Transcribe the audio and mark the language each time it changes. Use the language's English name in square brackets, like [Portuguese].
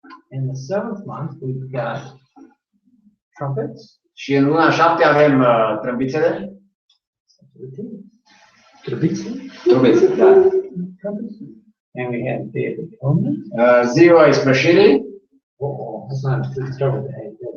[English] In the 7th month, we've got trumpets. [Romanian] Și în luna 7 avem trâmbițele. [English] Trumpets. [Romanian] Trâmbițe, da. [English] Trumpets. And we have Day of Atonement. [Romanian] Ziua ispășirii. [English] Oh, that's not to start with the A.